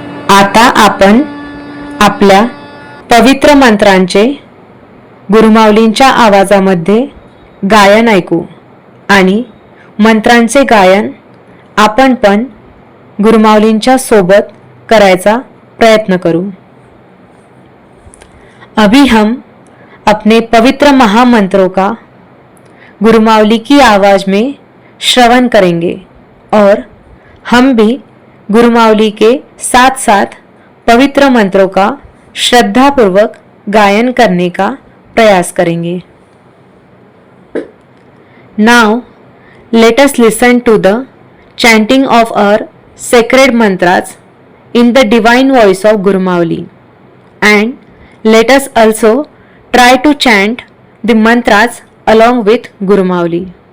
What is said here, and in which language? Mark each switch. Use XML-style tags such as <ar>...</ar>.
<mr>आता आपण आपल्या पवित्र मंत्रांचे गुरुमाऊलींच्या आवाजामध्ये गायन ऐकू आणि मंत्रांचे गायन आपण पण गुरुमाऊलींच्या सोबत करायचा प्रयत्न करू।</mr> <hi>अभी हम अपने पवित्र महामंत्रों का गुरुमाऊली की आवाज में श्रवण करेंगे और हम भी गुरुमाऊली के साथ साथ पवित्र मंत्रों का श्रद्धापूर्वक गायन करने का प्रयास करेंगे।</hi> <en>Now let us listen to the chanting of our sacred mantras in the divine voice of Guru Mauli, and let us also try to chant the mantras along with Guru Mauli.</en>